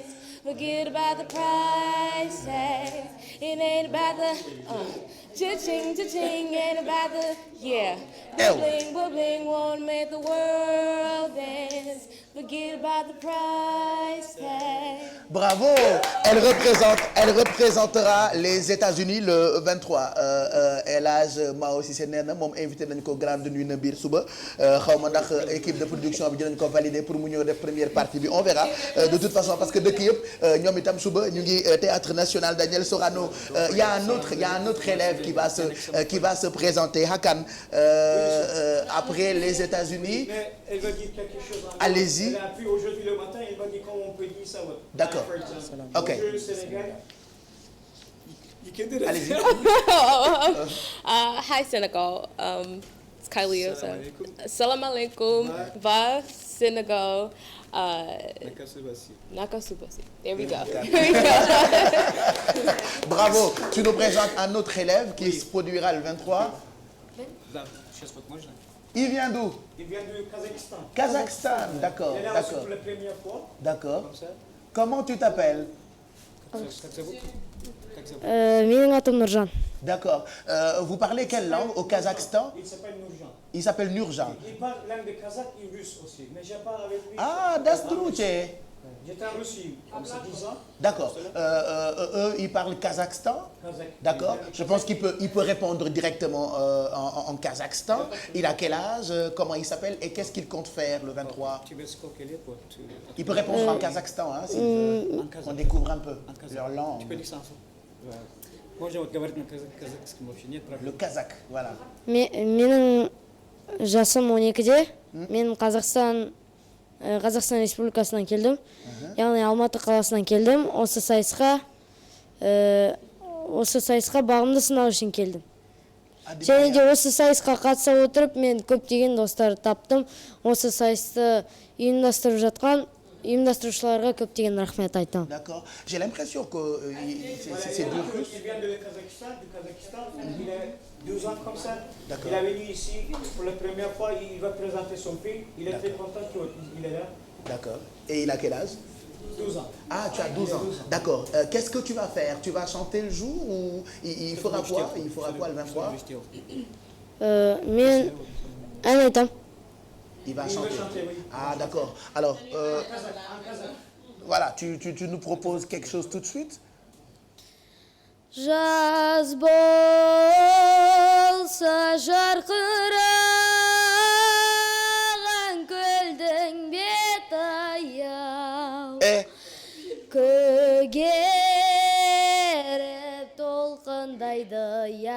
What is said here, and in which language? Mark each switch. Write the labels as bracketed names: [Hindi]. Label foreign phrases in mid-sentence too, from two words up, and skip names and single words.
[English] Forget about the price tag. It ain't about the cha-ching, cha-ching. Ain't about the bubbling, bubbling. Want to make the world dance. Forget about the price tag. [French] Bravo! Elle représentera les États-Unis le 23. [Wolof] El Hadj Mao Cissé nee na moom invité nañu ko [French] grande nuit [Wolof] na biir suba xaw ma ndax [French] équipe de production [Wolof] bi dinañ ko [French] valider pour [Wolof] mu ñëw def [French] première partie [Wolof] bi [French] on verra de toute façon parce que [Wolof] dëkk yëpp ñoom itam suba ñu ngi théâtre national Daniel Sorano. [French] Il y a un autre élève qui va se présenter Hakan après les États-Unis. Mais elle va dire quelque chose. Allez-y. Elle a appris aujourd'hui le matin, elle va dire comment on peut dire ça. D'accord. Ok. Le Sénégal. Allez-y. [English] Hi, Senegal. Kylie Yosa. [Arabic] سلام عليكم. Va, Sénégal. [Wolof] Nakasubasi. [English] There we go. [French] Bravo. Tu nous présentes un autre élève qui se produira le 23. Il vient d'où? Il vient du Kazakhstan. Kazakhstan, d'accord. Il est là aussi pour la première fois. D'accord. Comment tu t'appelles? [Kazakh] Менің атым Нұржан. [French] D'accord. Vous parlez quelle langue au Kazakhstan? Il s'appelle Nurjan. Il s'appelle Nurjan. Il parle langue de kazakh et russe aussi, mais je parle avec lui. Ah, Dasdrouche. J'étais en Russie, comme ça, 10 ans. D'accord. Eux, ils parlent Kazakhstan. D'accord. Je pense qu'il peut répondre directement en Kazakhstan. Il a quel âge? Comment il s'appelle? Et qu'est-ce qu'il compte faire le 23? Il peut répondre en Kazakhstan, hein, s'il veut. On découvre un peu leur langue. Le kazakh, voilà. [Kazakh] Менің жасым 12-де. Мен Қазақстан Республикасынан келдім. Яғни Алматы қаласынан келдім. Осы сайысқа бағымды сынау үшін келдім. Және де осы сайысқа қатыса отырып, мен көптеген достар таптым. Осы сайысты ұйымдастырушыларға көптеген рахмет айтам. [French] D'accord. J'ai l'impression que c'est deux Russes. Il vient du Kazakhstan. Il a 12 ans comme ça. D'accord. Il est venu ici pour la première fois. Il va présenter son pays. Il est très content qu'il est là. D'accord. Et il a quel âge? 12 ans. Ah, tu as 12 ans. D'accord. Qu'est-ce que tu vas faire? Tu vas chanter le jour ou il fera quoi? Il fera quoi le 23? [Kazakh] Мен ән айтам. [French] Il va chanter. Ah, d'accord. Alors, voilà, tu nous proposes quelque chose tout de suite? [Kazakh] Жаз болса жарқыраған көлдің бет аяу, көгеріп толқындайды